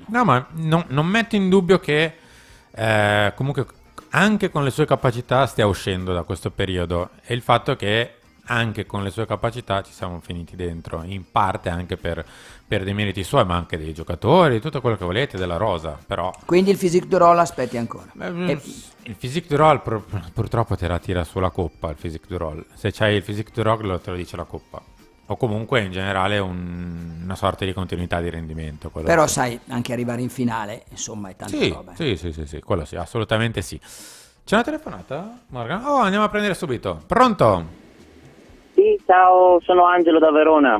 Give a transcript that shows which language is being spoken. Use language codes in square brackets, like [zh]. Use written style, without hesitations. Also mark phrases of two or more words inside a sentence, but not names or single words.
[it] No, ma non metto in dubbio che comunque anche con le sue capacità stia uscendo da questo periodo, e il fatto che anche con le sue capacità ci siamo finiti dentro, in parte anche per dei meriti suoi, ma anche dei giocatori, tutto quello che volete, della rosa, però. Quindi il [fr] physique de rôle [it] aspetti ancora. Il [fr] physique du rôle [it] purtroppo te la tira sulla coppa, il [fr] physique du rôle. [it] Se c'hai il [fr] physique du rôle [it] te lo dice la coppa. O comunque in generale una sorta di continuità di rendimento. Però sai, anche arrivare in finale, insomma, è tanta roba. Sì, quello sì, assolutamente sì. C'è una telefonata, Morgan? Oh, andiamo a prendere subito. Pronto? Sì, ciao, sono Angelo da Verona.